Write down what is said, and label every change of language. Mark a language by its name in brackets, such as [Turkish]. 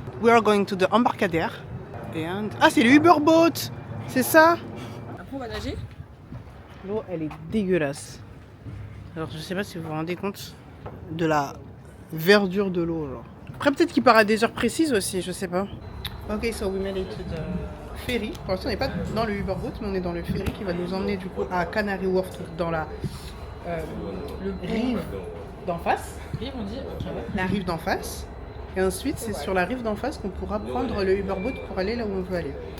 [English] We are going to the Embarcadère. And... [French] Ah, c'est le Uber Boat. C'est ça? Après, on va nager. L'eau, elle est dégueulasse. Alors, je sais pas si vous vous rendez compte de la verdure de l'eau, genre. Après, peut-être qu'il part à des heures précises aussi, je sais pas. [English] Ok, so we made it to the ferry. [French] Pour l'instant, on n'est pas dans le Uber Boat, mais on est dans le ferry qui va nous emmener du coup à Canary Wharf, dans la rive d'en face. Rive, on dit. Okay, ouais. La rive d'en face. Et ensuite, c'est sur la rive d'en face qu'on pourra prendre le Uber Boat pour aller là où on veut aller.